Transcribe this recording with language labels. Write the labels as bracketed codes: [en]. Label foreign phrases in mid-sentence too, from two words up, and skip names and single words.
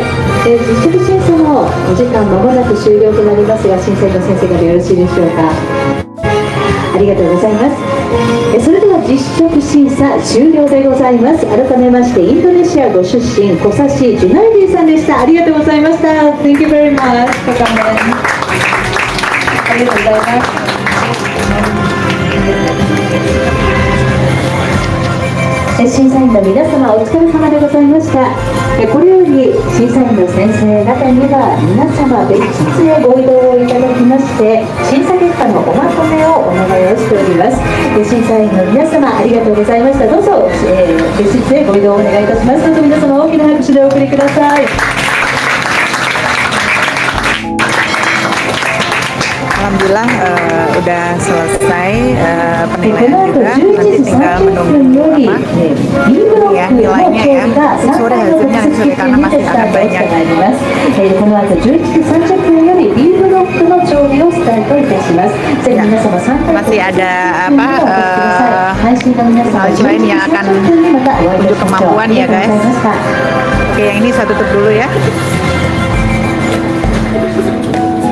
[ja] 実食審査のお時間まもなく終了となりますが、審査員の先生からよろしいでしょうか。ありがとうございます。それでは実食審査終了でございます。改めましてインドネシアご出身小指ジュナイディさんでした。ありがとうございました。 [en] Thank you very much for coming. [ja] ありがとうございます。審査員の皆様お疲れ様でございました。これより審査員の先生方には皆様別室へご移動をいただきまして審査結果のおまとめをお願いをしております。審査員の皆様ありがとうございました。どうぞ、別室へご移動をお願いいたします。どうぞ皆様大きな拍手でお送りください。 [id] Alhamdulillah udah selesai penilaian juga, nanti tinggal menunggu ya nilainya ya. Sore hasilnya nanti sore karena masih agak banyak. [ja] この後11時30分より B ブロックの調理をスタートいたします。ぜひ皆様参加 [id] masih ada hal lain yang akan unjuk kemampuan ya guys. Oke, yang ini saya tutup dulu ya.